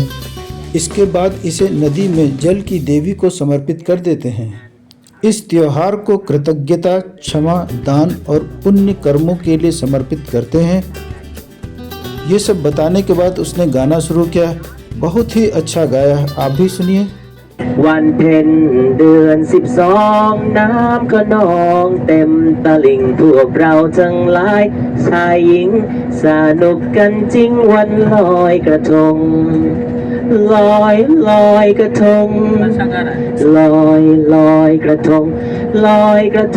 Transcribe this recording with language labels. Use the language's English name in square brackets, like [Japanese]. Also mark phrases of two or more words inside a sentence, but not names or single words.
[Hindi] इसके बाद इसे नदी में जल की देवी को समर्पित कर देते हैं। इस त्योहार को कृतज्ञता, क्षमा, दान और पुण्य कर्मों के लिए समर्पित करते हैं। ये सब बताने के बाद उसने गाना शुरू किया। बहुत ही अच्छा गाया, आप भी सुनिए। [Thai] วันเพ็ญเดือน12น้ำก็นองเต็มตลิ่งพวกเราทั้งหลายชายหญิงสนุกกันจริงวันลอยกระทงลอยกระทงลอยกระทงลอยกระท